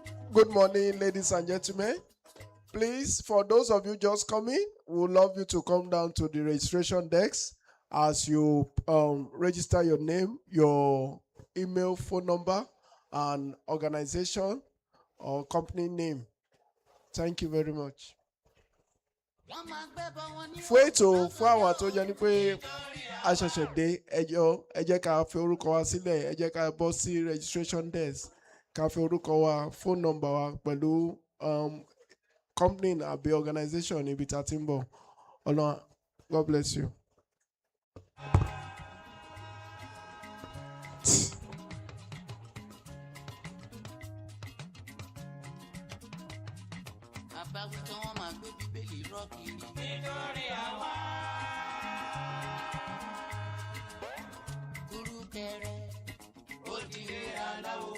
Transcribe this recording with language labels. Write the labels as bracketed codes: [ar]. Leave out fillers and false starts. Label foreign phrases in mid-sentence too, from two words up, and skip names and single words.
[en] Good morning, ladies and gentlemen. Please, for those of you just coming, we would love you to come down to the registration desk as you register your name, your email, phone number, and organization or company name. Thank you very much. [yo] Fún ètò fún àwọn tó jẹ́ ní pé a ṣẹ̀ṣẹ̀ dé ẹ jẹ́ ká fi orúkọ wa sílẹ̀, ẹ jẹ́ ká bọ́ sí [en] registration desk [yo] ká fi orúkọ wa, [en] phone number [yo] wa pẹ̀lú company àbí organization ibi tá a ti ń bọ̀. Ọlọ́run, [en] God bless you. [yo] Nítorí àwa. Kùrùkẹrẹ, ó dilé aláwo.